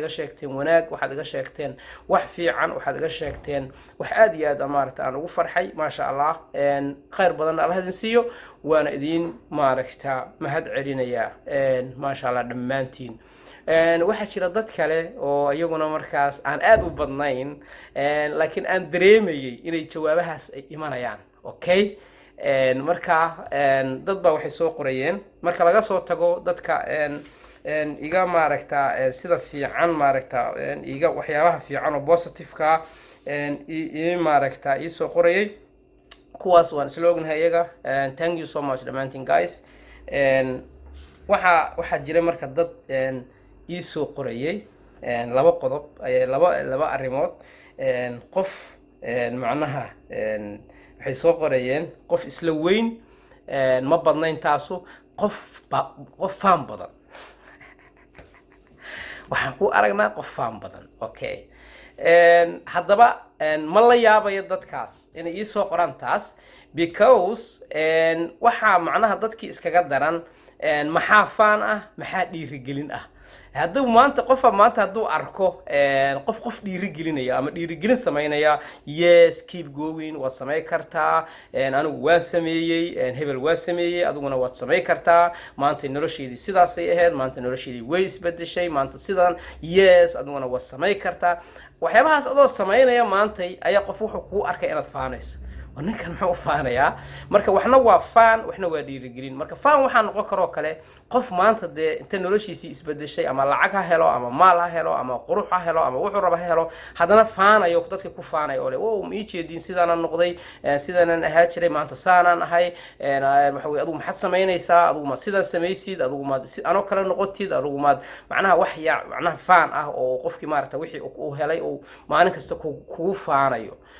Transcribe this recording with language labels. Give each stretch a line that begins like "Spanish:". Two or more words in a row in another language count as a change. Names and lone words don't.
Somali: iga sheegteen wanaag waxaad iga sheegteen wax fiican waxaad iga sheegteen wax aad iyo aad maaragtaa aan ugu farxay
Arabic: maasha Allah
Somali: khayr badan Allah idin siiyo waana idin maaragtaa mahad celinayaa
Arabic: maasha Allah
Somali: dhammaantiin waxaa jira dad kale oo iyaguna markaas aan aad u badnayn laakiin aan dareemayay inay jawaabahaas ay imanayaan okay marka dad baa waxay soo qorayeen marka laga soo tago dadka iga maaragtaa sida fiican maaragtaa iga waxyaabaha fiican oo positive-ka maaragtaa ii soo qorayay kuwaas waan isla ognahay iyaga
English: thank you so much
Somali: dhammaantiin guys waxaa jira marka dad ii soo qorayay laba qodob laba arrimood qof macnaha waxay soo qorayeen qof isla weyn ma badnayn taasu qof faan badan waxaan ku aragnaa qof faan badan okay haddaba ma la yaabayo dadkaas inay ii soo qoraan taas because waxaa macnaha dadkii iskaga daran maxaa faan ah maxaa dhiirigelin ah hadduu maanta hadduu arko qof dhiirigelinaya ama dhiirigelin sameynaya
English: yes keep going
Somali: waad samey kartaa anigu waan sameeyey hebel waa sameeyey adiguna waad samey kartaa maanta nolosheedii sidaasay ahayd maanta nolosheedii way isbedeshay maanta sidan yes adiguna waad samey kartaa waxyaabahaas adoo sameynaya maanta ayaa qof wuxuu kuu arkay inaad faanayso ninkan muxuu faanayaa marka waxna waa faan waxna waa dhiirigelin marka faan waxaa noqon karoo kale qof maanta dee inta noloshiisii isbedeshay ama lacag ha helo ama maal ha helo ama qurux ha helo ama wuxuu raba ha helo haddana faanayo dadka ku faanayo oo le wow ma ii jeedin sidaanaan noqday sidaanaan ahaa jiray maanta saanaan ahay waxa weye adigu maxaad samaynaysaa adigu ma sidaan samaysid adigu maad anoo kale noqotid adigu maad macnaha wax yaa macnaha faan ah oo qofkii maaragta wixii uu helay uu maalin kasta kugu faanayo